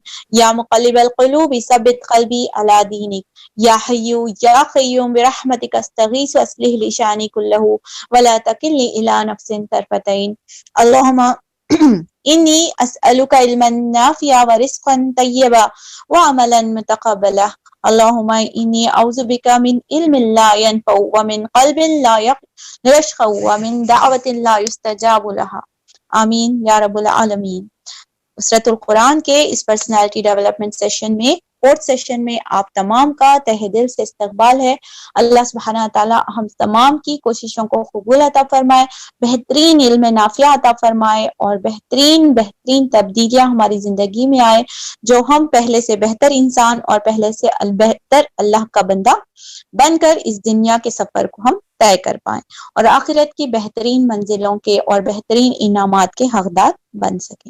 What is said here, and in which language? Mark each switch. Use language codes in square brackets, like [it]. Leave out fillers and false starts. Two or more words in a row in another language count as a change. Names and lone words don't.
[ar] يا مقلب القلوب ثبت قلبي على دينك، يا حي يا قيوم برحمتك أستغيث أصلح لي شأني كله ولا تكلني إلى نفس طرفتين. اللهم إني أسألك علما نافعا ورزقا طيبا وعملا متقبلا. اللهم إني أعوذ بك من علم لا ينفع ومن قلب لا يخشع ومن دعوة لا يستجاب لها. آمين يا رب العالمين. [ur] اسرۃ القرآن کے اس [en] personality development session [ur] में, [en] fourth session [ur] میں آپ تمام کا تہہ دل سے استقبال ہے. अल्लाह [ar] سبحانه وتعالى [ur] ہم تمام کی کوششوں کو قبول عطا فرمائے، بہترین علم نافعہ عطا فرمائے اور بہترین بہترین تبدیلیاں ہماری زندگی میں آئے، جو ہم پہلے سے بہتر انسان اور پہلے سے بہتر اللہ کا بندہ بن کر اس دنیا کے سفر کو ہم طے کر پائے اور آخرت کی بہترین منزلوں کے اور بہترین انعامات کے حقدار بن سکیں.